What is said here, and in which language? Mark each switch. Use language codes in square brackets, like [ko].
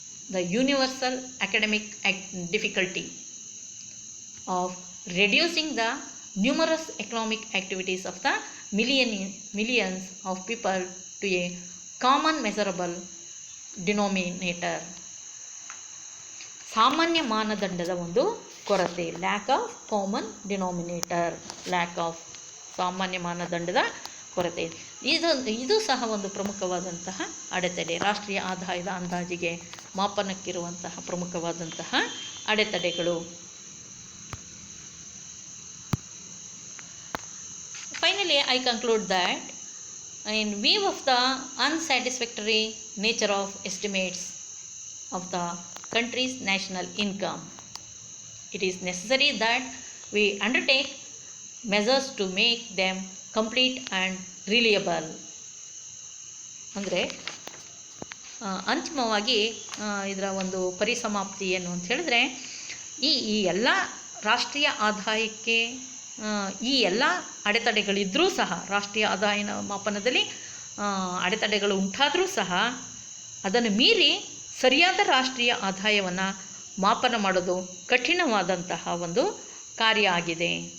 [en] The universal academic difficulty of reducing the numerous economic activities of the millions of people to a common measurable denominator. [kn] ಸಾಮಾನ್ಯ ಮಾನದಂಡದ ಒಂದು ಕೊರತೆ, [en] lack of common denominator, [kn] ಸಾಮಾನ್ಯ ಮಾನದಂಡದ ಕೊರತೆ. ಇದು ಸಹ ಒಂದು ಪ್ರಮುಖವಾದಂತಹ ಅಡೆತಡೆ. ರಾಷ್ಟ್ರೀಯ ಆದಾಯದ ಅಂದಾಜಿಗೆ ಮಾಪನಕ್ಕಿರುವಂತಹ ಪ್ರಮುಖವಾದಂತಹ ಅಡೆತಡೆಗಳು. [en] Finally, I conclude that in view of the unsatisfactory nature of estimates of the country's national income, it is necessary that we undertake measures to make them complete and reliable. [kn] ಅಂದರೆ ಅಂತಿಮವಾಗಿ ಇದರ ಒಂದು ಪರಿಸಮಾಪ್ತಿ ಏನು ಅಂತ ಹೇಳಿದ್ರೆ ಈ ಎಲ್ಲ ರಾಷ್ಟ್ರೀಯ ಆದಾಯಕ್ಕೆ ಈ ಎಲ್ಲ ಅಡೆತಡೆಗಳಿದ್ದರೂ ಸಹ, ರಾಷ್ಟ್ರೀಯ ಆದಾಯ ಮಾಪನದಲ್ಲಿ ಅಡೆತಡೆಗಳು ಉಂಟಾದರೂ ಸಹ ಅದನ್ನು ಮೀರಿ ಸರಿಯಾದ ರಾಷ್ಟ್ರೀಯ ಆದಾಯವನ್ನು ಮಾಪನ ಮಾಡೋದು ಕಠಿಣವಾದಂತಹ ಒಂದು ಕಾರ್ಯ ಆಗಿದೆ.